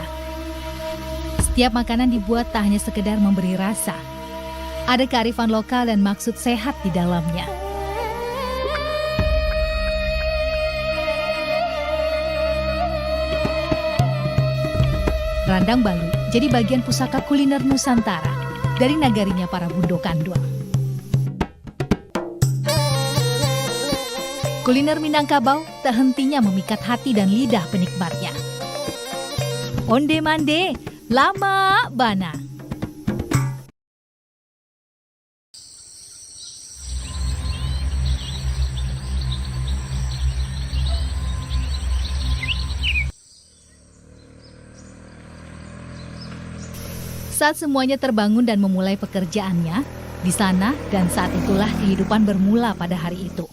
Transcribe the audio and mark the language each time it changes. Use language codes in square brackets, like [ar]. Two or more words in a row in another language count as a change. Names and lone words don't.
[id] Setiap makanan dibuat tak hanya sekedar memberi rasa. Ada kearifan lokal dan maksud sehat di dalamnya. Randang Balu jadi bagian pusaka kuliner Nusantara dari nagarinya para Bundo Kanduang. Kuliner Minangkabau tak hentinya memikat hati dan lidah penikmatnya. [min] Onde mande, lama bana. [id] Saat semuanya terbangun dan memulai pekerjaannya, di sana dan saat itulah kehidupan bermula pada hari itu.